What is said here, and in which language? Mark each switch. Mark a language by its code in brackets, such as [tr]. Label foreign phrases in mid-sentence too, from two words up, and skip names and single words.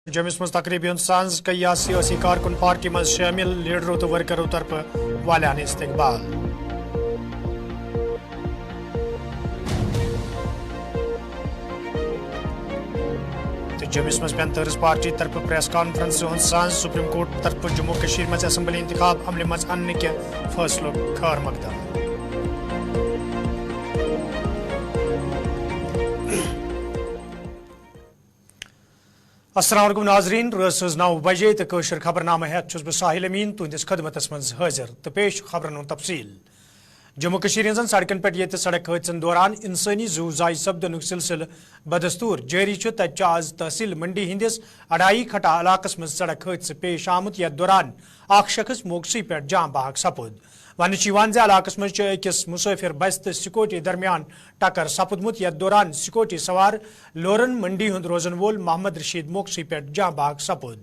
[ks] जमिस मज तकरीबन सांस कया सियासी कारकुन पार्टी मज शामिल लीडरों तो वर्करों तरफ वालियान इस्तकबाल। जमिस मज पैंथर्स पार्टी तरफ [en] press conference [ks] सांस सुप्रीम कोर्ट तरफ जम्मू कश्मीर मज असम्बली इंतखाब अमले मज अन्न के फैसलों खैर मकदम। अस्सलाम वालेकुम नाजरीन, रोज 9 बजे तो कशर खबरनामा है साहिल अमीन तुंदिस खदमतस मज हाजिर तो पेश खबरन तफसील। जम्मू कश्मीर हजन सड़कन पे ये सड़क हादसन दौरान इंसानी जू जाय सपदन सिलसिल बदस्तूर जारी तक आज तहसील मंडी हंदिस अढ़ाई खटा इलाकस मज सड़क हादस पेश आमुत यथ दौरान अख शख्स मौकसी पे जाँ बहक सपुद। वन इलाकस मज अकिस मुसाफिर बस तो सिक्योरिटी दरमियान टक्कर सपुदमुत यथ दौरान सिक्योरिटी सवार लोरन मंडी हुंद रोजन वोल मोहम्मद रशीद मौकसी पे जाँ बहक सपुद।